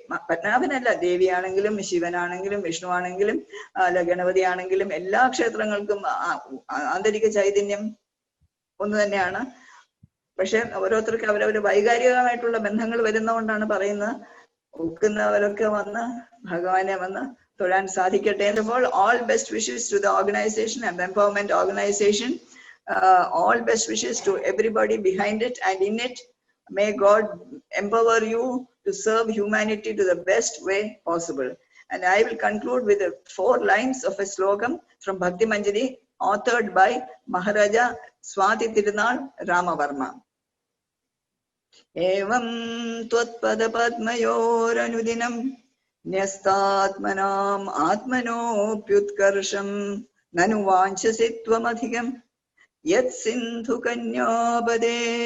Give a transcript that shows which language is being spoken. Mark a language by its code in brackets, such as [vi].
[ml] പത്മനാഭനല്ല, ദേവിയാണെങ്കിലും ശിവനാണെങ്കിലും വിഷ്ണു ആണെങ്കിലും അല്ല ഗണപതി ആണെങ്കിലും എല്ലാ ക്ഷേത്രങ്ങൾക്കും ആന്തരിക ചൈതന്യം ഒന്ന് തന്നെയാണ്. പക്ഷെ ഓരോരുത്തർക്ക് അവരവര് വൈകാരികമായിട്ടുള്ള ബന്ധങ്ങൾ വരുന്നതുകൊണ്ടാണ് പറയുന്നത്. ഒക്കുന്നവരൊക്കെ വന്ന് ഭഗവാനെ വന്ന് തൊഴാൻ സാധിക്കട്ടെ. [en] All best wishes to the organization and the empowerment organization. All best wishes to everybody behind it and in it. May God empower you to serve humanity to the best way possible. And I will conclude with 4 lines of a slogan from Bhakti Manjari, authored by Maharaja Swati Tirunal Ramavarma. [sa] Evam tvatpada padmayoranudinam ന്യസ്താത്മനാം ആത്മനോപ്യുത്കർഷം നനു വാഞ്ചസി ത്വമധികം യത് സിന്ധു കന്യാപദേ